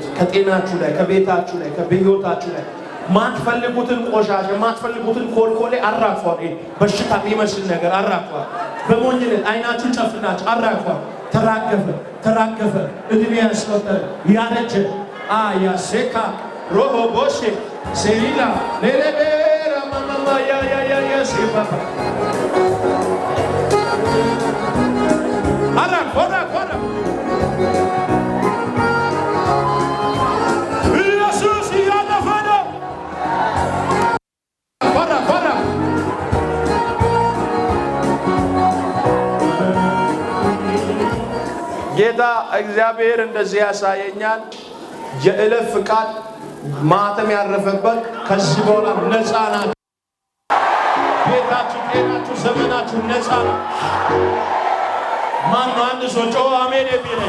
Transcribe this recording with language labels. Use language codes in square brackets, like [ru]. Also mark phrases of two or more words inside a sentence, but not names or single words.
[am] ከጤናችሁ ላይ፣ ከቤታችሁ ላይ፣ ከህይወታችሁ ላይ ማትፈልጉትን ቆሻሻ ማትፈልጉትን ኮልኮሌ አራግፏል። በሽታ የሚመስል ነገር አራግፏል። በሞኝነት አይናችሁን ጨፍናችሁ አራግፏል። ተራገፈ፣ ተራገፈ። እድሜ ያስቆጠረ ያረጀ Aya seka roho boshe selila lelebera mama ya sepa. Ara kora. Yesus ya nafado. Kora. ጌታ እግዚአብሔር እንደዚህ ያሳየኛል። የእለፍ ፍቃድ ማተም ያረፈበት ከዚህ በኋላ ነፃ ናችሁ። ቤታችሁ፣ ጤናችሁ፣ ዘመናችሁ ነፃ ነው። ማን ነው አንድ ሰው ጮኸ አሜን የሚለኝ?